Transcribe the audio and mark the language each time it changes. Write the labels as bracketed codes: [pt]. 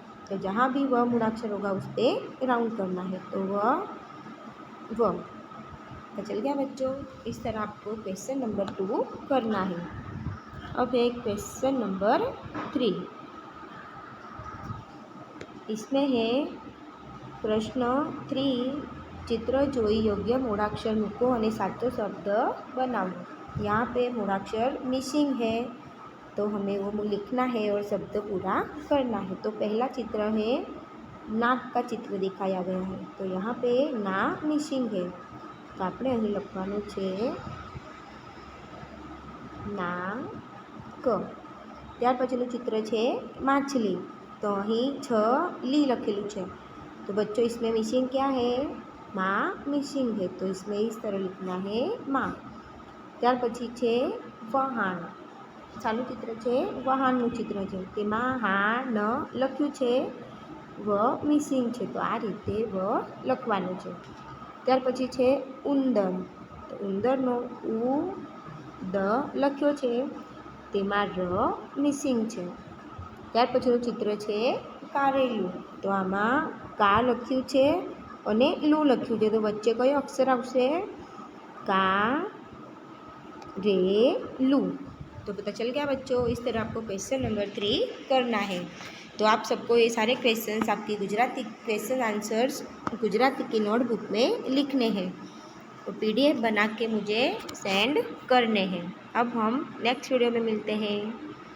[hi] तो जहाँ भी व मूळाक्षर होगा उस पर राउंड करना है। तो व। तो चल गया बच्चों। इस तरह आपको क्वेश्चन नंबर 2 करना है। अब एक क्वेश्चन नंबर 3। इसमें है [gu] પ્રશ્ન 3 चित्र જોઈ યોગ્ય મૂળાક્ષર મૂકો અને સાચો [hi] शब्द बनाओ। यहाँ पे मूळाक्षर मिसिंग है तो हमें वो लिखना है और शब्द पूरा करना है। तो पहला चित्र है नाक का चित्र दिखाया गया है, तो यहाँ पे ना मिसिंग है तो [gu] આપણે અહીં લખવાનું છે નાક। ત્યાર પછીનું चित्र છે माछली, तो અહીં छ ली લખેલું છે। [hi] तो बच्चों इसमें मिसिंग क्या है? माँ मिसिंग है, तो इसमें इस तरह लिखना है माँ। [gu] ત્યાર પછી છે વહાણ, ચાલુ ચિત્ર છે વહાણનું ચિત્ર છે, તેમાં હા ન લખ્યું છે, વ મિસિંગ છે, તો આ રીતે વ લખવાનું છે। ત્યાર પછી છે ઉંદર, તો ઉંદરનો ઉ દ લખ્યો છે, તેમાં ર મિસિંગ છે। ત્યાર પછીનું ચિત્ર છે કારેલું, તો આમાં કા લખ્યું છે અને લુ લખ્યું છે, તો વચ્ચે કયો અક્ષર આવશે? का रे लू। [hi] तो पता चल गया बच्चों, इस तरह आपको क्वेश्चन नंबर 3 करना है। तो आप सबको ये सारे क्वेश्चंस आपकी गुजराती क्वेश्चन आंसर्स गुजराती की नोटबुक में लिखने हैं, तो PDF बना के मुझे सेंड करने हैं। अब हम नेक्स्ट वीडियो में मिलते हैं।